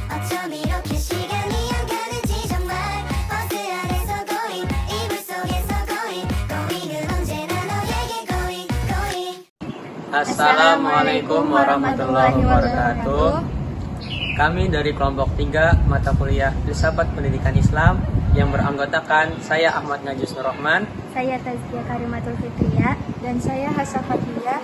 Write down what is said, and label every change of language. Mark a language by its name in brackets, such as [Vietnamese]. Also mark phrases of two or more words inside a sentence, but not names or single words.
[Korean] 어쩜 이렇게 시간이 안 가는지 정말 버스 안에서 고잉 이불 속에서 고잉 고잉은 언제나 너에게 [English] going going. [Arabic] السلام عليكم ورحمة الله وبركاته. [Indonesian] Kami dari kelompok 3 mata kuliah Filsafat Pendidikan Islam yang beranggotakan saya Ahmad Najus Nurrahman. Saya Tazkiyah Karimatul Fitriyah dan saya Hasa Fathiyah.